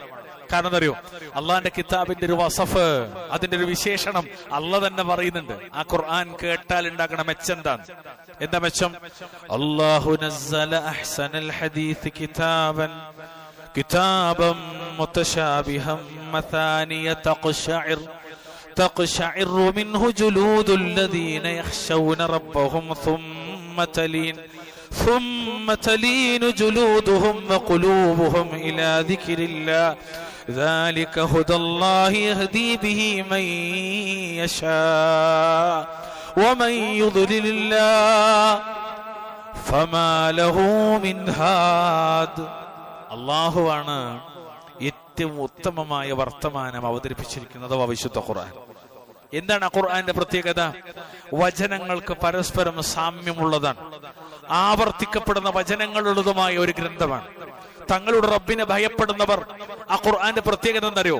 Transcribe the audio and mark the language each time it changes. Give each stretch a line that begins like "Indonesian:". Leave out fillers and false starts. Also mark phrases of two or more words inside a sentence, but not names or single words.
Malayalam: കാരണം അറിയോ, അള്ളാഹിന്റെ കിതാബിന്റെ ഒരു വസഫ്, അതിന്റെ ഒരു വിശേഷണം അള്ളാഹ് തന്നെ പറയുന്നുണ്ട്. ആ ഖുർആൻ കേട്ടാൽ ഉണ്ടാക്കണ മെച്ചെന്താണ്? എന്താ മെച്ചം?
Arabic: الله نزل أحسن الحديث كتابا متشابها مثاني تقشعر منه جلود الذين يخشون ربهم ثم تلين جلودهم وقلوبهم إلى ذكر الله ذلك هدى الله يهدي به من يشاء ومن يضلل الله فما له من هاد.
Malayalam: അല്ലാഹു ആണ് ഏറ്റവും ഉത്തമമായ വർത്തമാനം അവതരിപ്പിച്ചിരിക്കുന്നത് വിശുദ്ധ ഖുർആൻ. എന്താണ് ആ ഖുർആന്റെ പ്രത്യേകത? വചനങ്ങൾക്ക് പരസ്പരം സാമ്യമുള്ളതാണ്, ആവർത്തിക്കപ്പെടുന്ന വചനങ്ങളുള്ളതുമായ ഒരു ഗ്രന്ഥമാണ്. തങ്ങളുടെ റബ്ബിനെ ഭയപ്പെടുന്നവർ, ആ ഖുർആന്റെ പ്രത്യേകത എന്തറിയോ?